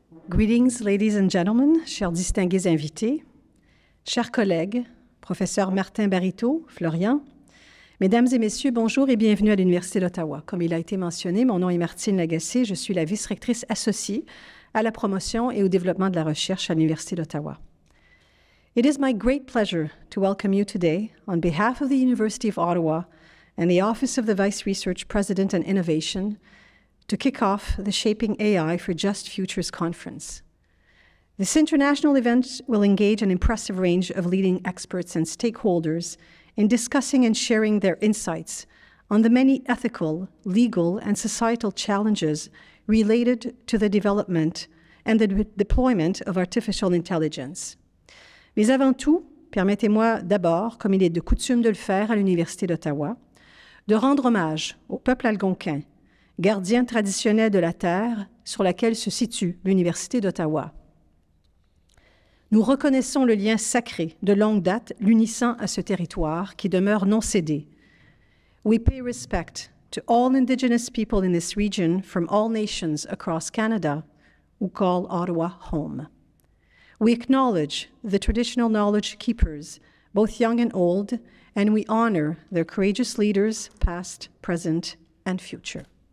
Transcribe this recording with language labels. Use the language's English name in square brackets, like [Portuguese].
[English] Greetings, ladies and gentlemen, [French] chers distingués invités, chers collègues, professeur Martin Barreto, Florian, mesdames et messieurs, bonjour et bienvenue à l'Université d'Ottawa. Comme il a été mentionné, mon nom est Martine Lagacé, je suis la vice-rectrice associée à la promotion et au développement de la recherche à l'Université d'Ottawa. [English] It is my great pleasure to welcome you today on behalf of the University of Ottawa and the Office of the Vice Research President and Innovation to kick off the Shaping AI for Just Futures conference. This international event will engage an impressive range of leading experts and stakeholders in discussing and sharing their insights on the many ethical, legal, and societal challenges related to the development and the deployment of artificial intelligence. [French] Mais avant tout, permettez-moi d'abord, comme il est de coutume de le faire à l'Université d'Ottawa, de rendre hommage au peuple algonquin, gardien traditionnel de la terre sur laquelle se situe l'Université d'Ottawa. Nous reconnaissons le lien sacré de longue date l'unissant à ce territoire qui demeure non cédé. [English] We pay respect to all Indigenous people in this region from all nations across Canada who call Ottawa home. We acknowledge the traditional knowledge keepers, both young and old, and we honor their courageous leaders, past, present, and future.